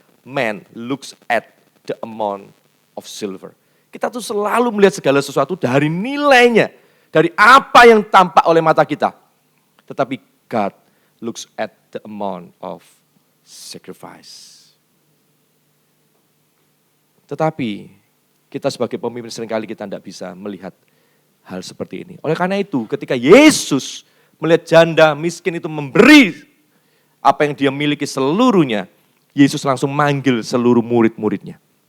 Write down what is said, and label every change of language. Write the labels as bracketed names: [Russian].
[English] Man looks at the amount of silver. [Indonesian] Kita tuh selalu melihat segala sesuatu dari nilainya, dari apa yang tampak oleh mata kita. Tetapi [English] God looks at the amount of sacrifice. [Indonesian] Tetapi kita sebagai pemimpin seringkali kita tidak bisa melihat hal seperti ini. Oleh karena itu ketika Yesus melihat janda miskin itu memberi apa yang dia miliki seluruhnya, Yesus langsung manggil seluruh murid-muridnya.